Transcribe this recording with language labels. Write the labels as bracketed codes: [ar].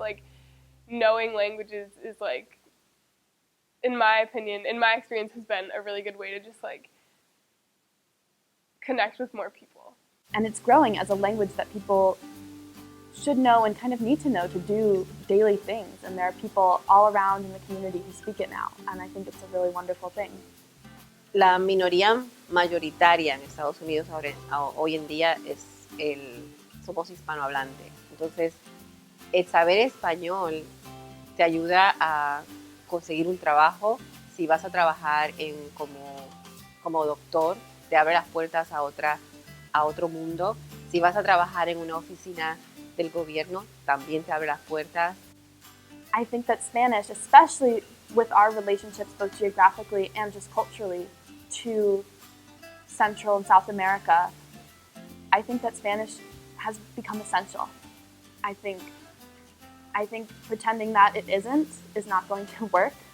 [en] Like knowing languages is like, in my opinion, in my experience, has been a really good way to just like connect with more people. And it's growing as a language that people should know and kind of need to know to do daily things. And there are people all around in the community who speak it now. And I think it's a really wonderful thing. [es] La minoría mayoritaria en Estados Unidos hoy en día somos hispanohablantes. Entonces, el saber español te ayuda a conseguir un trabajo. Si vas a trabajar como doctor, te abre las puertas a otro mundo. Si vas a trabajar en una oficina del gobierno, también te abre las puertas. [en] I think that Spanish, especially with our relationships both geographically and just culturally to Central and South America, I think that Spanish has become essential. I think pretending that it isn't is not going to work.